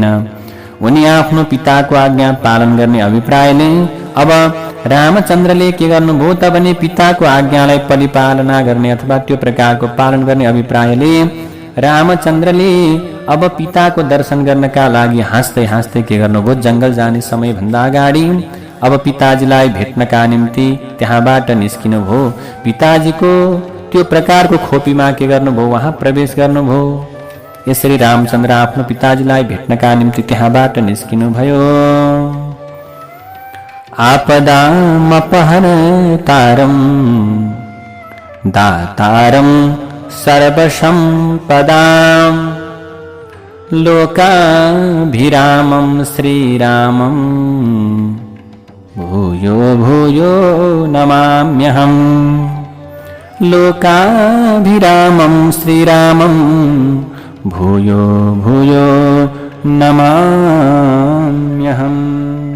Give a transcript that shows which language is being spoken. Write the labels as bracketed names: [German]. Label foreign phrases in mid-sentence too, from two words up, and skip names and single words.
[Nepali] उनी आफ्नो पिताको आज्ञा पालन गर्ने अभिप्रायले अब रामचन्द्रले के गर्नुभयो त भने पिताको आज्ञालाई परिपालना गर्ने अथवा त्यो प्रकारको पालन गर्ने अभिप्रायले रामचन्द्रले अब पिताको दर्शन गर्नका लागि हाँस्दै हाँस्दै के गर्नुभयो जङ्गल जाने समयभन्दा अगाडि अब पिताजीलाई भेट्नका निम्ति त्यहाँबाट निस्किनुभयो। पिताजीको त्यो प्रकारको खोपीमा के गर्नुभयो वहाँ प्रवेश गर्नुभयो। यसरी रामचन्द्र आफ्नो पिताजीलाई भेट्नका निम्ति त्यहाँबाट निस्किनुभयो। [Sanskrit] आपदामपहर्तारं दातारं सर्वसम्पदां लोकाभिरामं श्रीरामं भूयो भूयो नमाम्यहम् लोकाभिरामं श्रीरामं भूयो भूयो नमाम्यहम्।